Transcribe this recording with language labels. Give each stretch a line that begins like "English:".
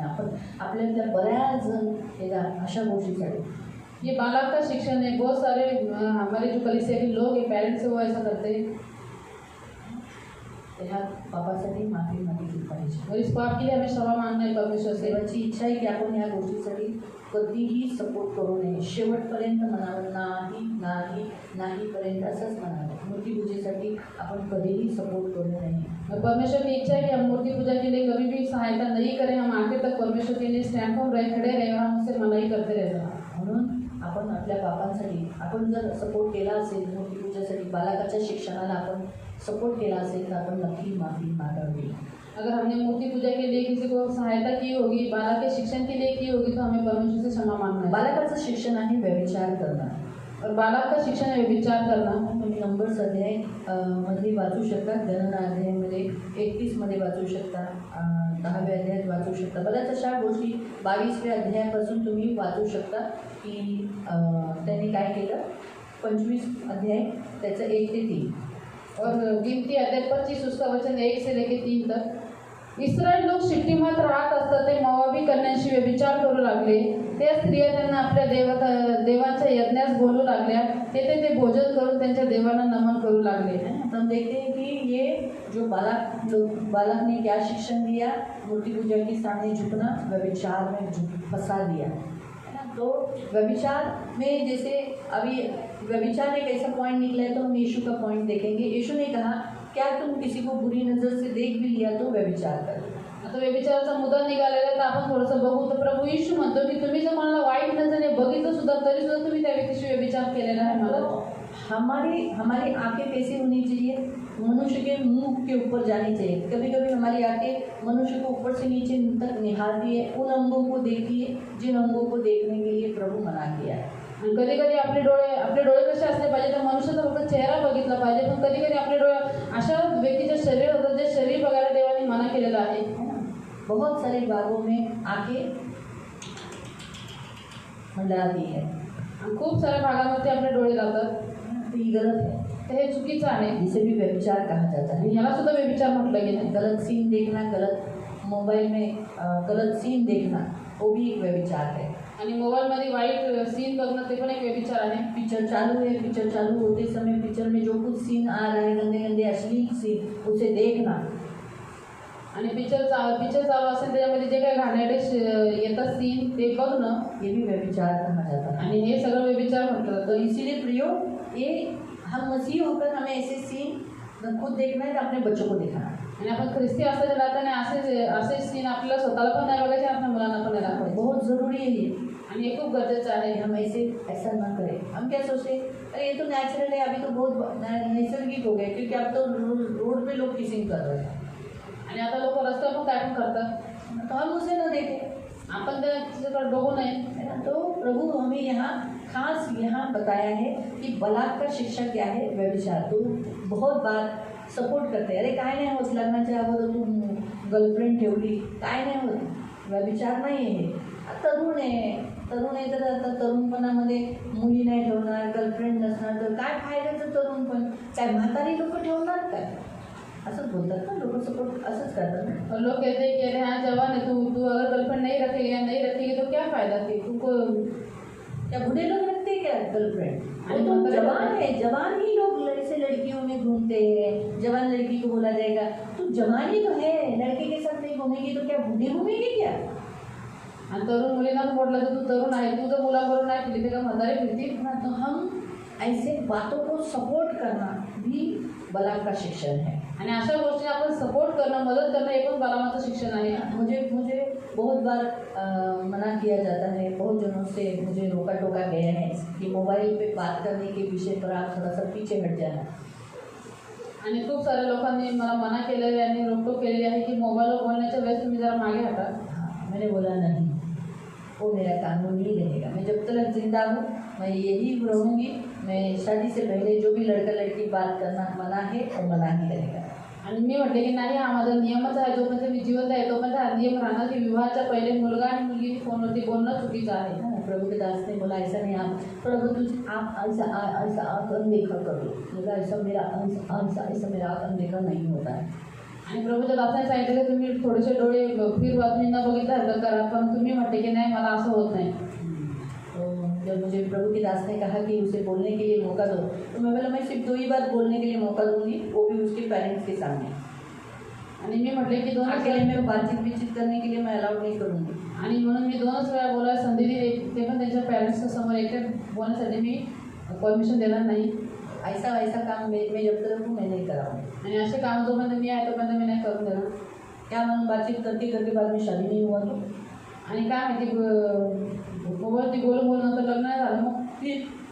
Marathi: आपण आपल्यातल्या बऱ्याच जण हे अशा गोष्टीसाठी
Hindi: ये बालक का शिक्षण है. बहुत सारे हमारे जो कलीसिया के लोग हैं पेरेंट्स वो ऐसा करते हैं.
Marathi: ह्या पापासाठी माफी मागितली पाहिजे.
Hindi: और इस पाप के लिए हमें क्षमा मांगना है परमेश्वर से.
Marathi: देवाची इच्छा आहे की आपण ह्या गोष्टीसाठी कधीही सपोर्ट करू नये. शेवटपर्यंत म्हणावं नाही नाही नाहीपर्यंत असंच म्हणावं. मूर्तीपूजेसाठी आपण कधीही सपोर्ट करू नये.
Hindi: और परमेश्वर की इच्छा है कि हम मूर्ति पूजा के लिए कभी भी सहायता नहीं करें. हम आखिर तक परमेश्वर के लिए स्टैंड फॉर्म खड़े रहे और हम उससे मनाही करते रहना.
Marathi: म्हणून आपण आपल्या पापांसाठी आपण जर सपोर्ट केला असेल, मूर्तीपूजेसाठी बालकाच्या शिक्षणाला आपण सपोर्ट केला असेल तर आपण नक्की माफी मागावी.
Hindi: अगर हमने मूर्ति पूजा के लिए किसी को सहायता की होगी, बालक के शिक्षण के लिए की होगी, तो हमें परमेश्वर से क्षमा मांगना है.
Marathi: बालकाचं शिक्षण आहे व्यभिचार करणं.
Hindi: और बालक का शिक्षण है विचार करना.
Marathi: तुम्ही नंबर्स अध्याय मध्ये वाचू शकता, गणना अध्यायामध्ये 31मध्ये वाचू शकता, 10व्या अध्यायात वाचू शकता. बऱ्याच अशा गोष्टी 22व्या अध्यायापासून तुम्ही वाचू शकता की त्यांनी काय केलं. 25 अध्याय त्याचं 1 ते 3
Hindi: और गिनती अध्याय 25 उसका वचन 1 से लेके 3 तक.
Marathi: इस्रायल लोक शिट्टीमात राहत असता ते मोवाबी कन्यांशी व्यभिचार करू लागले. त्या स्त्रिया त्यांना आपल्या देवाच्या यज्ञास बोलू लागल्या. तेथे ते भोजन करून त्यांच्या देवांना नमन करू लागले.
Hindi: हम देखते हैं कि ये जो बालक ने क्या शिक्षण दिया, मूर्ति पूजा के सामने झुकना, व्यभिचार में फंसा दिया है ना. तो व्यभिचार में जैसे अभी व्यभिचार एक ऐसा पॉइंट निकला है तो हम यीशु का पॉइंट देखेंगे. यीशु ने कहा क्या तुम किसी को बुरी नज़र से देख भी लिया तो व्यभिचार कर.
Marathi: आता व्यभिचाराचा मुद्दा निघालेला आहे तर आपण थोडंसं बघू. तर प्रभू येशू म्हणतो की तुम्ही जर मला वाईट नजरेने बघितलं सुद्धा तरी सुद्धा तुम्ही त्या व्यक्तीशी व्यभिचार केलेला आहे. मला
Hindi: तो हमारी हमारी आंखें कैसी होनी चाहिए? मनुष्य के मुंह के ऊपर जानी चाहिए. कभी कभी हमारी आंखें मनुष्य को ऊपर से नीचे तक निहारती है, उन अंगों को देखती है जिन अंगों को देखने के लिए प्रभु मना किया है.
Marathi: आणि कधी कधी आपले डोळे कसे असले पाहिजे तर मनुष्याचा फक्त चेहरा बघितला पाहिजे. पण कधी कधी आपले डोळे अशा व्यक्तीचे शरीर होतं जे शरीर बघायला देवाने मना केलेलं आहे.
Hindi: बहुत सारे भागों में आंखें मंडराती है.
Marathi: आणि खूप साऱ्या भागांमध्ये आपले डोळे जातात.
Hindi: तो ये गलत है.
Marathi: तर हे चुकीचं आहे.
Hindi: जिसे भी व्यभिचार कहा जाता है.
Marathi: आणि ह्याला सुद्धा व्यभिचार म्हटलं गेलं.
Hindi: गलत सीन देखना, गलत मोबाइल में गलत सीन देखना वो भी एक व्यभिचार है.
Marathi: आणि मोबाईलमध्ये वाईट सीन बघणं ते पण एक व्यभिचार आहे.
Hindi: पिक्चर चालू है, पिक्चर चालू होते समय पिक्चर में जो कुछ सीन आ रहा है, गंदे गंदे अश्लील सीन, उसे देखना.
Marathi: आणि पिक्चर चालू असेल त्याच्यामध्ये जे काही घाणेरडे येतात सीन ते बघणं
Hindi: ये भी व्यभिचार कहा जाता है.
Marathi: आणि हे सगळं व्यभिचार म्हटलं तो जातं.
Hindi: इसीलिए प्रियो, ये हम मसीह होकर हमें ऐसे सीन खुद देखना है, अपने बच्चों को दिखाना है.
Marathi: आणि आपण ख्रिस्ती असल्याच्या नात्याने असे सीन आपल्याला स्वतःला पण नाही बघायचे, आपल्या मुलांना पण नाही दाखवायचे.
Hindi: बहुत ज़रूरी है ये.
Marathi: आणि हे खूप गरजेचं आहे.
Hindi: हम ऐसा ना करें. हम क्या सोचते, अरे ये तो नेचुरल है, अभी तो बहुत नैसर्गिक हो गया, क्योंकि अब तो रोड पे लोग किसिंग कर रहे हैं.
Marathi: आणि आता लोक रस्त्यावर पण काय पण करतात.
Hindi: तो हम उसे न देखें.
Marathi: आपण त्याच्याकडे बघू नये.
Hindi: है ना. तो प्रभु हमें यहाँ खास यहाँ बताया है कि बलात्कार शिक्षा क्या है, व्यभिचार. तो बहुत बार सपोर्ट करते हैं,
Marathi: अरे काय नाही होत, लग्नाच्या अगोदर तू गर्लफ्रेंड ठेवली, काय नाही होत, व्यभिचार नाही आहे. तरुण आहे तर आता तरुणपणामध्ये मुली नाही ठेवणार, गर्लफ्रेंड नसणार तर काय फायद्याचं तरुणपण, काय म्हातारी लोक ठेवणार काय, असंच बोलतात ना लोक. सपोर्ट असंच करतात ना.
Hindi: और लोग कहते हैं कि अरे हाँ जवान है तू अगर गर्लफ्रेंड नहीं रखेगी या नहीं रखेगी तो क्या फ़ायदा थी तुमको. क्या बूढ़े लोग रखते हैं क्या गर्लफ्रेंड? अरे वो तो मतलब जवान है, जवान ही लोग ऐसे लड़कियों में घूमते हैं. जवान लड़की को बोला जाएगा तू जवान ही तो है, लड़के के साथ नहीं घूमेगी तो क्या बूढ़ी घूमेगी क्या?
Marathi: आणि तरुण मुलींना पण म्हटलं तर तू तरुण आहे, तू जर मुलाबरोबर नाही फिरते का म्हातारी फिरती.
Hindi: तो हम ऐसे बातों को सपोर्ट करना भी बलात्कार शिक्षण है.
Marathi: आणि अशा गोष्टी आपण सपोर्ट करणं, मदत करणं हे पण बलामाचं शिक्षण आहे.
Hindi: मुझे बहुत बार मना किया जाता है, बहुत जनों से मुझे रोका टोका गया है कि मोबाइल पे बात करने के विषय पर आप थोड़ा सा पीछे हट जाना.
Marathi: आणि खूप साऱ्या लोकांनी मला मना केलेली आणि रोकटोक केलेली आहे की मोबाईलवर बोलण्याच्या वेळेस तुम्ही जरा मागे हटा.
Hindi: हाँ, मैंने बोला नहीं, वो मेरा कानून ही रहेगा. मैं जब तक जिंदा हूँ मैं यही रहूँगी. मैं शादी से पहले जो भी लड़का लड़की बात करना मना है और मना ही रहेगा.
Marathi: आणि मी म्हटले की नाही हा माझा नियमच आहे, जोपर्यंत मी जिवंत आहे तोपर्यंत हा नियम राहणार की विवाहाच्या पहिले मुलगा आणि मुलगी फोनवरती बोलणं चुकीचं आहे.
Hindi: हाँ, प्रभु के दास ने बोला ऐसा नहीं, आप प्रभु आप ऐसा अनदेखा कर लो. बोला ऐसा मेरा अनदेखा नहीं होता है.
Marathi: आणि प्रभूच्या दासाने सांगितलं की तुम्ही थोडेसे डोळे फिर बातमी न बघितलं हरकत करा, पण तुम्ही म्हटले की नाही मला असं होत नाही.
Hindi: तो जब मुझे प्रभु के दास ने कहा कि उसे बोलने के लिए मौका दो, तो मैं बोला मैं सिर्फ 2 ही बार बोलने के लिए मौका दूंगी, वो भी उसके पेरेंट्स के सामने.
Marathi: आणि मी म्हटले की
Hindi: अकेले में बातचीत करने के लिए मैं अलाउड नहीं करूँगी.
Marathi: आणि म्हणून मी 2च वेळा बोलायला संधी दिली, ते पण त्यांच्या पॅरेंट्सच्या समोर एकटे बोलण्यासाठी मी परमिशन देणार नाही.
Hindi: ऐसा काम मैं जब तक हूँ मैं नहीं कराऊँगी.
Marathi: आणि असे काम जोपर्यंत मी आहे तोपर्यंत मी नाही करून देणार.
Hindi: क्या मन बातचीत करके बाद में शादी नहीं हुआ तो.
Marathi: आणि काय माहिती मोबाईलची बोलून नंतर लग्न नाही झालं मग फिर.